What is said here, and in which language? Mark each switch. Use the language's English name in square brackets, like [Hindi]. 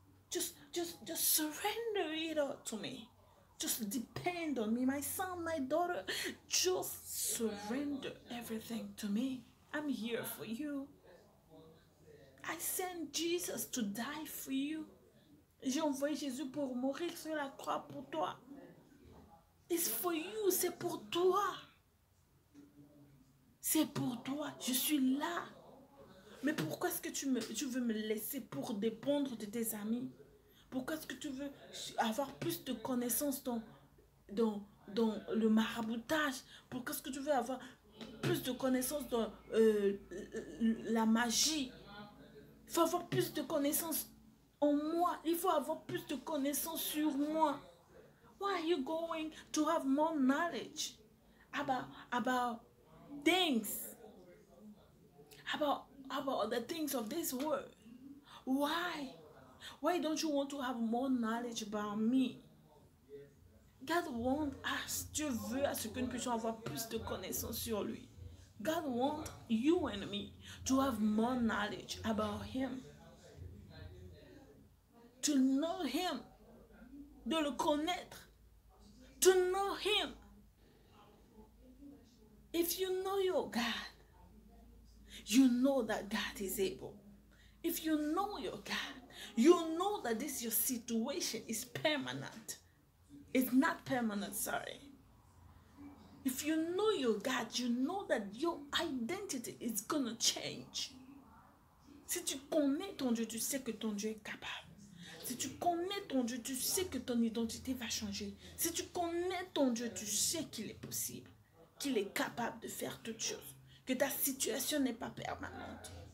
[English] Just surrender it all to me. Just depend on me. My son, my daughter, just surrender everything to me. I'm here for you. I sent Jesus to die for you. [French] J'ai envoyé Jésus pour mourir sur la croix pour toi. [English] It's for you, [French] c'est pour toi. C'est pour toi, je suis là. Mais pourquoi est-ce que tu veux me laisser pour dépendre de tes amis? Pourquoi est-ce que tu veux avoir plus de connaissances dans le maraboutage? Pourquoi est-ce que tu veux avoir plus de connaissances dans la magie? Il faut avoir plus de connaissances en moi. Il faut avoir plus de connaissances sur moi. [English] Why are you going to have more knowledge about things? About the things of this world? Why? Why don't you want to have more knowledge about me? God wants us, [French] Dieu veut à ce que nous puissions avoir plus de connaissances sur lui. [English] God wants you and me to have more knowledge about him. To know him. [French] De le connaître. [English] To know him. If you know your God, you know that God is able. If you know your God, you know that this your situation is permanent. It's not permanent, sorry. If you know your God, you know that your identity is gonna change. [French] Si tu connais ton Dieu, tu sais que ton Dieu est capable. Si tu connais ton Dieu, tu sais que ton identité va changer. Si tu connais ton Dieu, tu sais qu'il est possible, qu'il est capable de faire toutes choses, que ta situation n'est pas permanente.